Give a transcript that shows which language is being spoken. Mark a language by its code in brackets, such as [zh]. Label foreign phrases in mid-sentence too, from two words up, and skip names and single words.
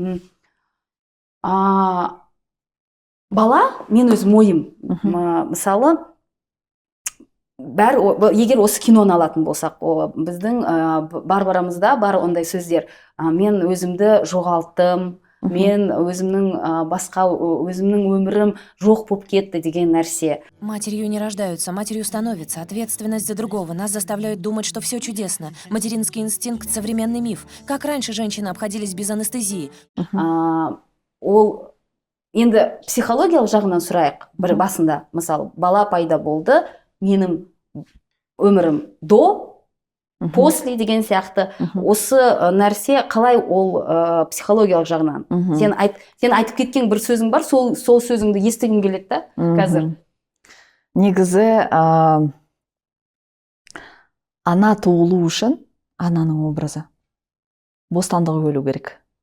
[kk] Бала, мен өзім ойым, мысалы, егер осы киноны алатын болсақ, біздің Барбарамызда бар ондай сөздер. Мен өзімді жоғалттым, мен өзімнің өмірім жоқ болып кетті деген нәрсе. [ru] Матерью не рождаются, матерью становятся. Ответственность за другого. Нас заставляют думать, что все чудесно. Материнский инстинкт — современный миф. Как раньше женщины обходились без анестезии? [kk] Ол енді психологиялық жағынан сұрайық. Бір басында, мысалы, бала пайда болды, менің өмірім [ru] до, после [kk] деген сияқты. Осы нәрсе қалай ол психологиялық жағынан? Сен айтып кеткен бір сөзің бар, сол сөзіңді естігім келеді да қазір. Негізі ана туылу үшін ананың образы бостандығы өлу керек.